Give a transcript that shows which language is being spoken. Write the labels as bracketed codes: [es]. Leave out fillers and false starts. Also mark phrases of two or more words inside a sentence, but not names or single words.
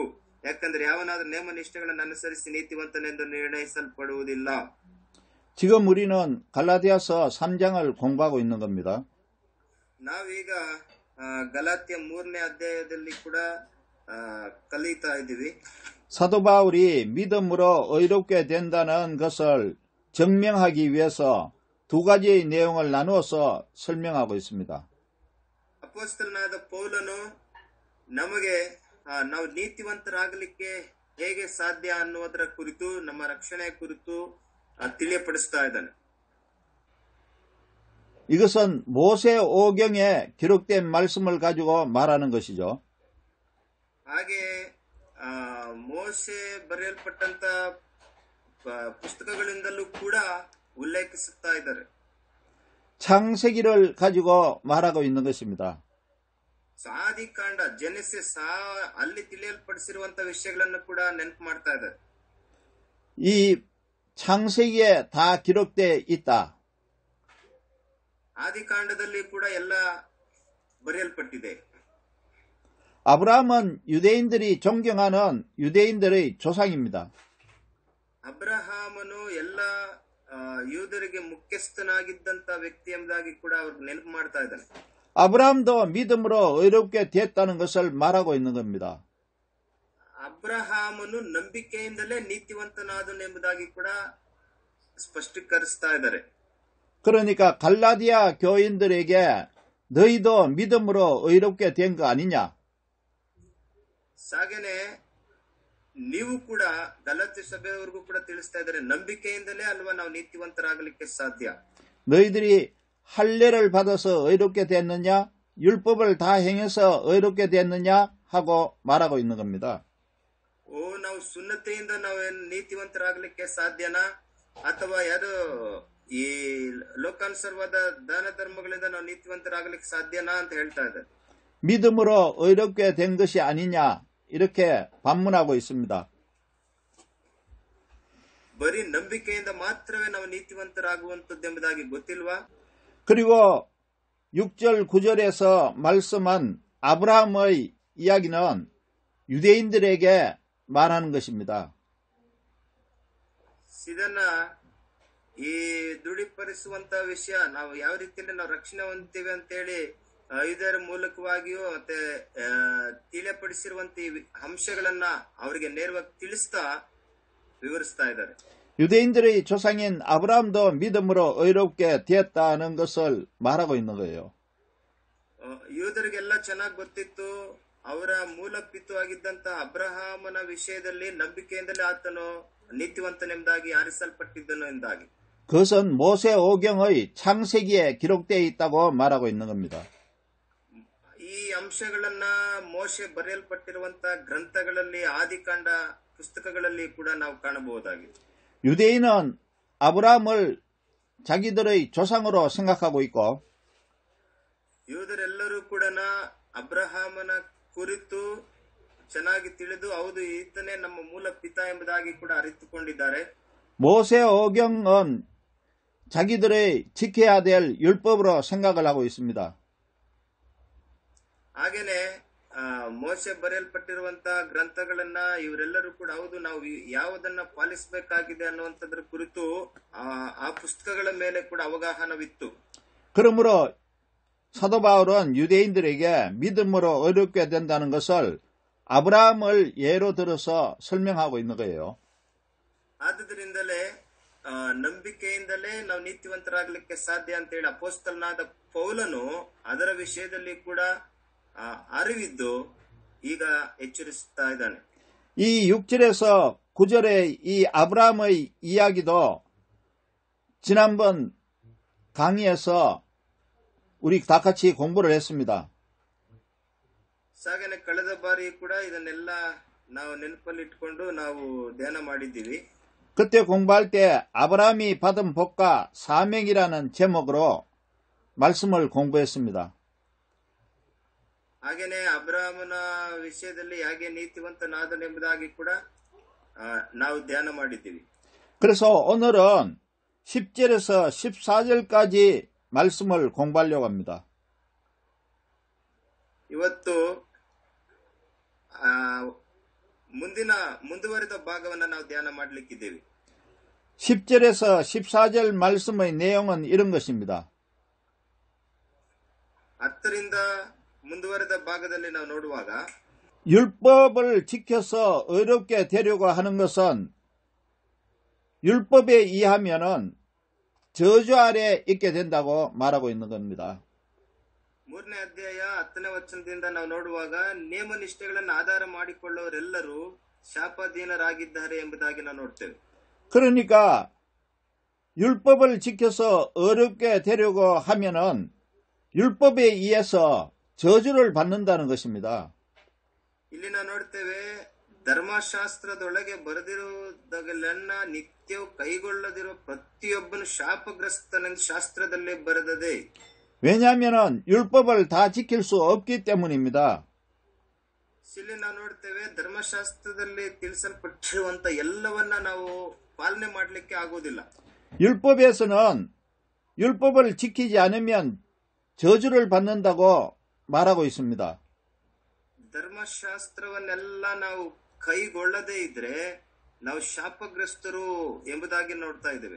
[kn] ಯಾಕಂದ್ರೆ ಯಾವನಾದ್ರೂ ನೇಮ ನಿಷ್ಠೆಗಳನ್ನು ಅನುಸರಿಸಿ ನೀತಿವಂತನೆಂದು ನಿರ್ಣಯಿಸಲ್ಪಡುವುದಿಲ್ಲ. [ko] 지금 우리는 갈라디아서 3장을 공부하고 있는 겁니다. [kn] ನಾವೀಗ ಗಲಾತ್ಯ 3ನೇ ಅಧ್ಯಾಯದಲ್ಲಿ ಕೂಡ ಕಲಿತಾ ಇದ್ದೀವಿ. [ko] 사도 바울이 믿음으로 의롭게 된다는 것을 증명하기 위해서 두 가지의 내용을 나누어서 설명하고 있습니다. [kn] ಅಪೊಸ್ತಲನಾದ ಪೌಲನು ನಮಗೆ ನಾವು ನೀತಿವಂತರಾಗಲಿಕ್ಕೆ ಹೇಗೆ ಸಾಧ್ಯ ಅನ್ನುವುದರ ಕುರಿತು, ನಮ್ಮ ರಕ್ಷಣೆ ಕುರಿತು ತಿಳಿಯಪಡಿಸ್ತಾ ಇದ್ದಾನೆ. [ko] 이것은 모세 오경에 기록된 말씀을 가지고 말하는 것이죠. [kn] ಹಾಗೆ ಮೋಶೆ ಬರೆಯಲ್ಪಟ್ಟಂತ ಪುಸ್ತಕಗಳಿಂದಲೂ ಕೂಡ ಉಲ್ಲೇಖಿಸುತ್ತಾ ಇದ್ದಾರೆ. [ko] 창세기를 가지고 말하고 있는 것입니다. [kn] ಆದಿಕಾಂಡ, ಜೆನೆಸಿಸ್, ಅಲ್ಲಿ ತಿಳಿಯಲ್ಪಡಿಸಿರುವಂತ ವಿಷಯಗಳನ್ನು ಕೂಡ ನೆನಪು ಮಾಡ್ತಾ ಇದ್ದಾರೆ. [ko] 이 창세기에 다 기록돼 있다. [kn] ಆದಿಕಾಂಡದಲ್ಲಿ ಕೂಡ ಎಲ್ಲ ಬರೆಯಲ್ಪಟ್ಟಿದೆ. [ko] 아브라함은 유대인들이 존경하는 유대인들의 조상입니다. [kn] ಅಬ್ರಹಾಮನು ಎಲ್ಲ ಯೂದರಿಗೆ ಮುಖ್ಯಸ್ಥನಾಗಿದ್ದಂತ ವ್ಯಕ್ತಿ ಎಂಬುದಾಗಿ ಕೂಡ ಅವ್ರು ನೆನಪು ಮಾಡ್ತಾ ಇದ್ದಾನೆ. [ko] 아브라함도 믿음으로 의롭게 됐다는 것을 말하고 있는 겁니다. [kn] ಅಬ್ರಹಾಮನು ನಂಬಿಕೆಯಿಂದಲೇ ನೀತಿವಂತನಾದನು ಎಂಬುದಾಗಿ ಕೂಡ ಸ್ಪಷ್ಟೀಕರಿಸ್ತಾ ಇದ್ದಾರೆ. [ko] 그러니까 갈라디아 교인들에게 너희도 믿음으로 의롭게 된 거 아니냐? [kn] ಹಾಗೇನೆ ನೀವು ಕೂಡ ಗಲಾತ್ಯ ಸಭೆಯವರೆಗೂ ಕೂಡ ತಿಳಿಸ್ತಾ ಇದ್ದಾರೆ, ನಂಬಿಕೆಯಿಂದಲೇ ಅಲ್ವಾ ನಾವು ನೀತಿವಂತರಾಗಲಿಕ್ಕೆ ಸಾಧ್ಯ. [ko] 너희들이 할례를 받아서 의롭게 됐느냐? 율법을 다 행해서 의롭게 됐느냐? 하고 말하고 있는 겁니다. [kn] ನಾವು ಸುನ್ನತೆಯಿಂದ ನಾವೇನು ನೀತಿವಂತರಾಗಲಿಕ್ಕೆ ಸಾಧ್ಯನಾ, ಅಥವಾ ಯಾರು ಈ ಲೋಕಾನುಸಾರವಾದ ದಾನ ಧರ್ಮಗಳಿಂದ ನಾವು ನೀತಿವಂತರಾಗಲಿಕ್ಕೆ ಸಾಧ್ಯನಾ ಅಂತ ಹೇಳ್ತಾ ಇದ್ದಾರೆ. [ko] 믿음으로 의롭게 된 것이 아니냐? 이렇게 반문하고 있습니다. [kn] ಬರೀ ನಂಬಿಕೆಯಿಂದ ಮಾತ್ರವೇ ನಾವು ನೀತಿವಂತರಾಗುವಂತದ್ದೆಂಬುದಾಗಿ ಗೊತ್ತಿಲ್ವಾ? [ko] 그리고 6절 9절에서 말씀한 아브라함의 이야기는 유대인들에게 말하는 것입니다. [kn] ಇದನ್ನ ಈ ದೃಢೀಕರಿಸುವಂತ ವಿಷಯ, ನಾವು ಯಾವ ರೀತಿಯಲ್ಲಿ ನಾವು ರಕ್ಷಣೆ ಹೊಂದ್ತೀವಿ ಅಂತೇಳಿ ಇದರ ಮೂಲಕವಾಗಿಯೂ ಮತ್ತೆ ತಿಳಿಯಪಡಿಸಿರುವಂತ ಈ ಅಂಶಗಳನ್ನ ಅವರಿಗೆ ನೇರವಾಗಿ ತಿಳಿಸ್ತಾ ವಿವರಿಸ್ತಾ ಇದ್ದಾರೆ. [ko] 유대인들의 조상인 아브라함도 믿음으로 의롭게 되었다는 것을 말하고 있는 거예요. [kn] ಯೂದರಿಗೆಲ್ಲ ಚೆನ್ನಾಗಿ ಗೊತ್ತಿತ್ತು, ಅವರ ಮೂಲ ಪಿತು ಆಗಿದ್ದಂತ ಅಬ್ರಹಾಮನ ವಿಷಯದಲ್ಲಿ ನಂಬಿಕೆಯಿಂದಲೇ ಆತನು ನೀತಿವಂತನೆಂಬುದಾಗಿ ಆರಿಸಲ್ಪಟ್ಟಿದ್ದನು ಎಂದಾಗಿ. [ko] 그것은 모세 오경의 창세기에 기록되어 있다고 말하고 있는 겁니다. [kn] ಈ ಅಂಶಗಳನ್ನ ಮೋಶೆ ಬರೆಯಲ್ಪಟ್ಟಿರುವಂತ ಗ್ರಂಥಗಳಲ್ಲಿ, ಆದಿಕಾಂಡ ಪುಸ್ತಕಗಳಲ್ಲಿ ಕೂಡ ನಾವು ಕಾಣಬಹುದಾಗಿದೆ. [ko] 유대인은 아브라함을 자기들의 조상으로 생각하고 있고, [kn] ಯೂದರೆಲ್ಲರೂ ಕೂಡ ಅಬ್ರಹಾಮನ ಕುರಿತು ಚೆನ್ನಾಗಿ ತಿಳಿದು ಹೌದು ಈತನೇ ನಮ್ಮ ಮೂಲ ಪಿತ ಎಂಬುದಾಗಿ ಕೂಡ ಅರಿತುಕೊಂಡಿದ್ದಾರೆ. [ko] 모세 오경은 자기들의 지켜야 될 율법으로 생각을 하고 있습니다. [kn] ಹಾಗೇನೆ ಮೋಶೆ ಬರೆಯಲ್ಪಟ್ಟಿರುವಂತಹ ಗ್ರಂಥಗಳನ್ನ ಇವರೆಲ್ಲರೂ ಕೂಡ ಹೌದು ನಾವು ಯಾವುದನ್ನ ಪಾಲಿಸಬೇಕಾಗಿದೆ ಅನ್ನುವಂಥದ್ರ ಕುರಿತು ಆ ಪುಸ್ತಕಗಳ ಮೇಲೆ ಕೂಡ ಅವಗಾಹನವಿತ್ತು. [ko] 그러므로 사도 바울은 유대인들에게 믿음으로 의롭게 된다는 것을 아브라함을 예로 들어서 설명하고 있는 거예요. [kn] ಆದುದರಿಂದಲೇ ನಂಬಿಕೆಯಿಂದಲೇ ನಾವು ನೀತಿವಂತರಾಗಲಿಕ್ಕೆ ಸಾಧ್ಯ ಅಂತೇಳಿ ಅಪೊಸ್ತಲನಾದ ಪೌಲನು ಅದರ ವಿಷಯದಲ್ಲಿ ಕೂಡ ಅರಿವಿದ್ದು ಈಗ ಎಚ್ಚರಿಸುತ್ತಾ ಇದ್ದಾನೆ. [ko] 이 6절에서 9절의 이 아브라함의 이야기도 지난번 강의에서 우리 다 같이 공부를 했습니다. [kn] ಸಾಗನೆ ಕಳೆದ ಬಾರಿ ಕೂಡ ಇದನ್ನೆಲ್ಲ ನಾವು ನೆನಪಲ್ಲಿ ಇಟ್ಕೊಂಡು ನಾವು ಧ್ಯಾನ ಮಾಡಿದ್ದೀವಿ. [ko] 그때 공부할 때 아브라함이 받은 복과 사명이라는 제목으로 말씀을 공부했습니다. [kn] ಹಾಗೇನೆ ಅಬ್ರಹಾಮನ ವಿಷಯದಲ್ಲಿ ಹೇಗೆ ನೀತಿವಂತನಾದನೆಂಬುದಾಗಿ ಕೂಡ ನಾವು ಧ್ಯಾನ ಮಾಡಿದ್ದೀವಿ. [ko] 그래서 오늘은 10절에서 14절까지 말씀을 공부하려고 합니다. [kn] ಇವತ್ತು ಮುಂದುವರೆದ ಭಾಗವನ್ನು ನಾವು ಧ್ಯಾನ ಮಾಡಲಿಕ್ಕಿದ್ದೇವೆ. [ko] 10절에서 14절 말씀의 내용은 이런 것입니다. [kn] 10ರಿಂದ ಮುಂದುವರೆದ ಭಾಗದಲ್ಲಿ ನಾವು ನೋಡುವಾಗ [ko] 율법을 지켜서 의롭게 되려고 하는 것은 율법에 의하면은 저주 아래 있게 된다고 말하고 있는 겁니다. [kn] 3ನೇ ಅಧ್ಯಾಯ 10ನೇ ವಚನದಿಂದ ನಾವು ನೋಡುವಾಗ ನೇಮ ನಿಷ್ಠೆಗಳನ್ನು ಆಧಾರ ಮಾಡಿಕೊಳ್ಳುವವರೆಲ್ಲರೂ ಶಾಪಾಧೀನರಾಗಿದ್ದಾರೆ ಎಂಬುದಾಗಿ ನಾವು ನೋಡ್ತೇವೆ. [ko] 그러니까 율법을 지켜서 어렵게 되려고 하면은 율법에 의해서 저주를 받는다는 것입니다. [kn] ಇಲ್ಲಿ ನಾವು ನೋಡ್ತೇವೆ ಧರ್ಮಶಾಸ್ತ್ರದೊಳಗೆ ಬರೆದಿರುವುದಗಳೆಲ್ಲ ನಿತ್ಯವೂ ಕೈಗೊಳ್ಳದಿರುವ ಪ್ರತಿಯೊಬ್ಬನು ಶಾಪಗ್ರಸ್ತನೆಂದು ಶಾಸ್ತ್ರದಲ್ಲೇ ಬರೆದದೆ. [ko] 왜냐하면은 율법을 다 지킬 수 없기 때문입니다. [kn] ಇಲ್ಲಿ ನಾವು ನೋಡ್ತೇವೆ ಧರ್ಮಶಾಸ್ತ್ರದಲ್ಲಿ ತಿಳಿಸಲ್ಪಟ್ಟಿರುವಂತ ಎಲ್ಲವನ್ನ ನಾವು ಪಾಲನೆ ಮಾಡಲಿಕ್ಕೆ ಆಗೋದಿಲ್ಲ. [ko] 율법에서는 율법을 지키지 않으면 저주를 받는다고 말하고 있습니다. [kn] ಧರ್ಮಶಾಸ್ತ್ರವನ್ನೆಲ್ಲ ನಾವು ಕೈಗೊಳ್ಳದೇ ಇದ್ರೆ ನಾವು ಶಾಪಗ್ರಸ್ತರು ಎಂಬುದಾಗಿ ನೋಡ್ತಾ ಇದ್ದೇವೆ.